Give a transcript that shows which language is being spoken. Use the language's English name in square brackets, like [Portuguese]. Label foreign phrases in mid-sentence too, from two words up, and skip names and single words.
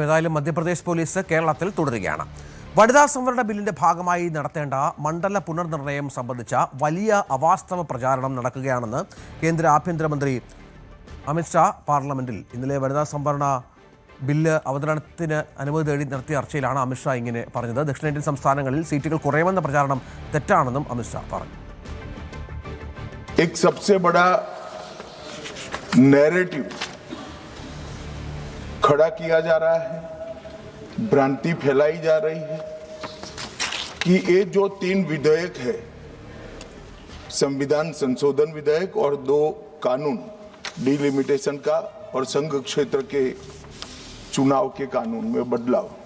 [Malayalam] ഏതായാലും മധ്യപ്രദേശ് പോലീസ് കേരളത്തിൽ തുടരുകയാണ്. വനിതാ സംവരണ ബില്ലിന്റെ ഭാഗമായി നടത്തേണ്ട മണ്ഡല പുനർനിർണയം സംബന്ധിച്ച വലിയ അവാസ്തവ പ്രചാരണം നടക്കുകയാണെന്ന് കേന്ദ്ര ആഭ്യന്തരമന്ത്രി അമിത്ഷാ പാർലമെന്റിൽ. ഇന്നലെ വനിതാ സംവരണ ബില്ല് അവതരണത്തിന് അനുമതി തേടി നടത്തിയ ചർച്ചയിലാണ് അമിത്ഷാ ഇങ്ങനെ പറഞ്ഞത്. ദക്ഷിണേന്ത്യൻ സംസ്ഥാനങ്ങളിൽ സീറ്റുകൾ കുറയുമെന്ന പ്രചാരണം തെറ്റാണെന്നും അമിത്ഷാ പറഞ്ഞു. [Hindi] एक सबसे बड़ा नैरेटिव खड़ा किया जा रहा है, भ्रांति फैलाई जा रही है कि ये जो 3 विधेयक है, संविधान संशोधन विधेयक और 2 कानून डिलिमिटेशन का और संघ क्षेत्र के चुनाव के कानून में बदलाव,